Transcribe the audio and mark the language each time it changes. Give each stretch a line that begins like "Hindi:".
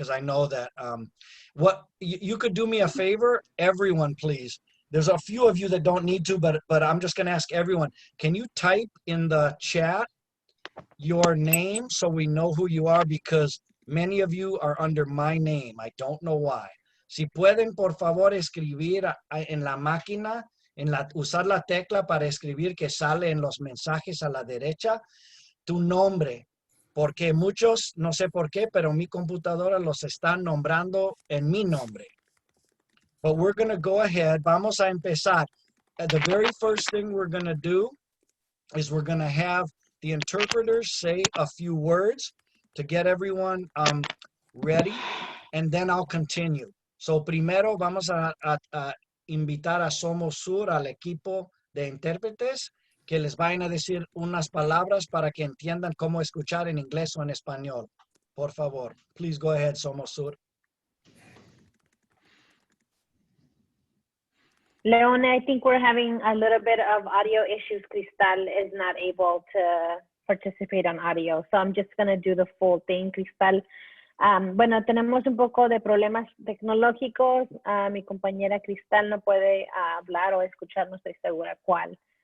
English: Because I know that what you could do me a favor, everyone, please. There's a few of you that don't need to, but I'm just going to ask everyone. Can you type in the chat your name so we know who you are? Because many of you are under my name. I don't know why.
Spanish: Si pueden, por favor, escribir en la máquina, usar la tecla para escribir que sale en los mensajes a la derecha, tu nombre. Porque muchos, no sé por qué, pero mi computadora los están nombrando en mi nombre.
English: But we're going to go ahead.
Spanish: Vamos a empezar.
English: The very first thing we're going to do is we're going to have the interpreters say a few words to get everyone ready, and then I'll continue.
Spanish: So primero vamos a invitar a Somos Sur, al equipo de intérpretes, que les vayan a decir unas palabras para que entiendan cómo escuchar en inglés o en español. Por favor,
English: please go ahead, Somos Sur. Leone, I think we're having a little bit of audio issues. Cristal is not able to participate on audio, so I'm just going to do the full thing.
Spanish: Cristal, bueno, tenemos un poco de problemas tecnológicos. Mi compañera Cristal no puede hablar o escuchar, no estoy segura cuál.